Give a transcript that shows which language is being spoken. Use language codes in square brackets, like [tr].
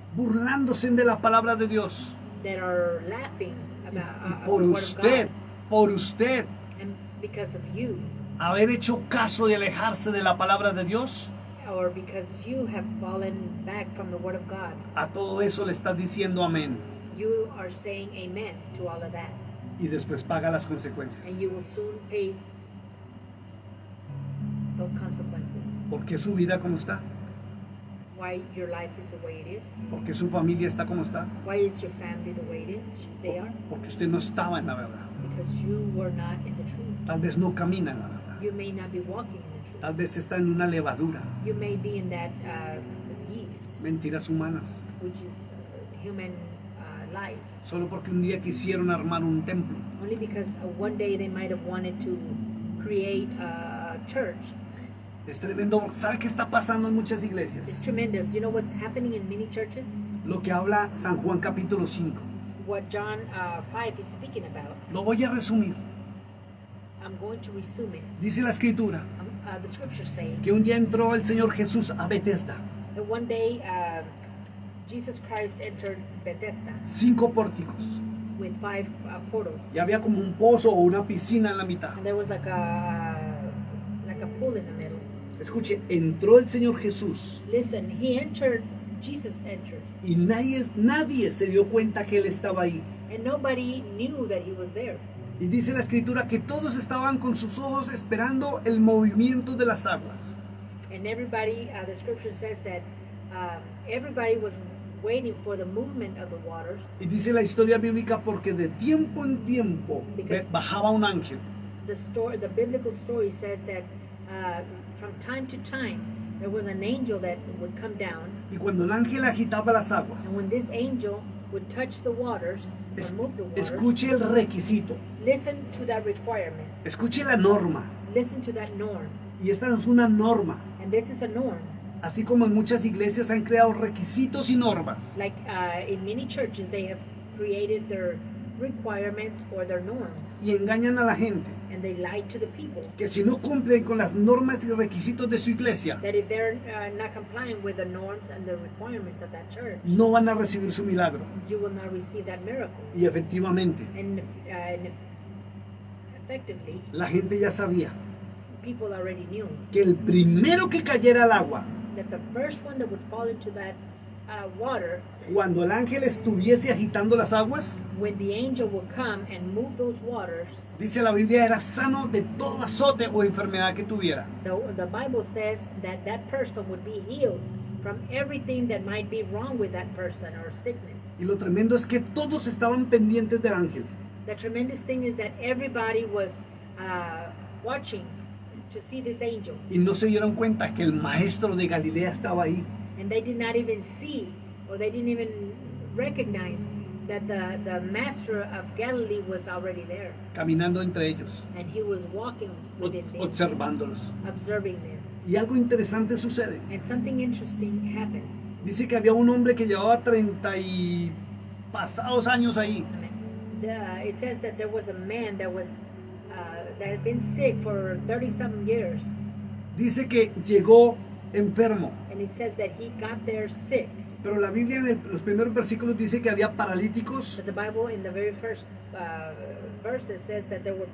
[es] burlándose de la palabra de Dios. [en] that are laughing [es] Y [en] about [es] por [en] the word of [es] usted, [en] God. [es] por usted, [en] And because of you, [es] haber hecho caso de alejarse de la palabra de Dios, [en] or because you have fallen back from the word of God, [es] a todo eso le está diciendo amén. [en] you are saying amen to all of that. [es] Y después paga las consecuencias. [en] And you will soon pay those consequences. [es] ¿Por qué su vida como está? [en] Why your life is the way it is. [es] ¿Por qué su familia está como está? [en] Why is your family the way they are? [es] Porque usted no estaba en la verdad. [en] Because you were not in the truth. [es] Tal vez no camina en la verdad. [en] You may not be walking in the truth. [es] Tal vez está en una levadura. [en] You may be in that yeast, [es] Mentiras humanas. [en] which is human lies. [es] Solo porque un día quisieron armar un templo. [en] Only because one day they might have wanted to create a church. [es] Es tremendo. ¿Sabe qué está pasando en muchas iglesias? [en] It's tremendous. You know what's happening in many churches? [es] Lo que habla San Juan capítulo 5. [en] What John 5 is speaking about. [es] Lo voy a resumir. [en] I'm going to resume it. [es] Dice la escritura [en] The scriptures say [es] que un día entró el Señor Jesús a Bethesda. [en] that one day Jesus Christ entered Bethesda [es] 5 pórticos. [en] with 5 portals. [es] Y había como un pozo o una piscina en la mitad. [en] And there was like a pool in the middle. [es] Escuche, entró el Señor Jesús [en] Listen, Jesus entered, [es] y nadie se dio cuenta que Él estaba ahí. [en] and nobody knew that he was there. [es] Y dice la escritura que todos estaban con sus ojos esperando el movimiento de las aguas. [en] And everybody, the scripture says that everybody was waiting for the movement of the waters. [es] Y dice la historia bíblica porque de tiempo en tiempo bajaba un ángel. [en] The biblical story says that from time to time there was an angel that would come down, [es] Y cuando el ángel agitaba las aguas, [en] and when this angel would touch the waters, or move the waters, [es] escuche el requisito, [en] listen to that requirement, [es] escuche la norma. [en] listen to that norm, [es] Y esta es una norma. [en] and this is a norm. [es] Así como en muchas iglesias han creado requisitos y normas. [en] Like in many churches, they have created their requirements or their norms, [es] Y engañan a la gente [en] and they lie to the people [es] que si no cumplen con las normas y requisitos de su iglesia, [en] that if they're not complying with the norms and the requirements of that church, [es] no van a recibir su milagro. [en] you will not receive that miracle. [es] Y efectivamente, [en] And effectively, [es] la gente ya sabía [en] people already knew [es] que el primero que cayera al agua, [en] that the first one that would fall into that water, [es] cuando el ángel estuviese agitando las aguas, [en] when the angel will come and move those waters, [es] dice la Biblia, era sano de todo azote o enfermedad que tuviera. [en] the Bible says that that person would be healed from everything that might be wrong with that person or sickness. [es] Y lo tremendo es que todos estaban pendientes del ángel. [en] The tremendous thing is that everybody was watching to see this angel, [es] Y no se dieron cuenta que el maestro de Galilea estaba ahí. [en] and they did not even see, or they didn't even recognize that the master of Galilee was already there, [es] Caminando entre ellos, [en] and he was walking within them, [es] observándolos. [en] observing them. [es] Y algo interesante sucede. [en] And something interesting happens. [es] Dice que había un hombre que llevaba 30 y pasados años ahí. [en] It says that there was a man that had been sick for 30-something years, [es] Dice que llegó enfermo. [en] and it says that he got there sick. [es] Pero la Biblia en los primeros versículos dice que había paralíticos, [en] But the Bible in the very first verses says that there were